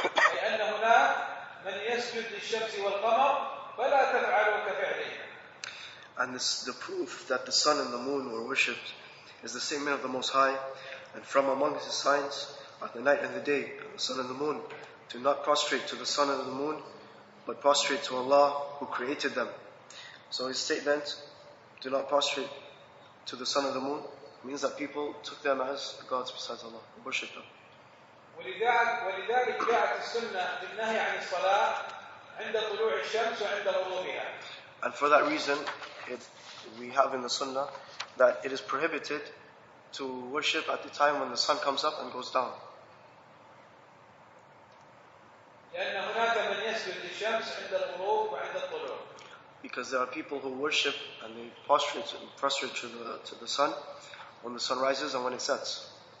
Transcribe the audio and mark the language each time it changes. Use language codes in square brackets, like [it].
[ar] أي أن هناك من يسجد للشمس والقمر فلا تفعلوا كفعله. [en] And the proof that the sun and the moon were worshipped is the statement of the Most High, and from among his signs are the night and the day, and the sun and the moon. Do not prostrate to the sun and the moon, but prostrate to Allah who created them. So his statement, do not prostrate to the sun and the moon, means that people took them as gods besides Allah, worshipped them. [ar] ولذلك جاءت السنة بالنهي عن الصلاة عند طلوع الشمس وعند غروبها. [en] And for that reason, we have in the Sunnah that it is prohibited to worship at the time when the sun comes up and goes down. [ar] لأن هناك من يسجد للشمس عند الغروب وعند الطلوع. [en] Because there are people who worship and they prostrate to the sun when the sun rises and when it sets.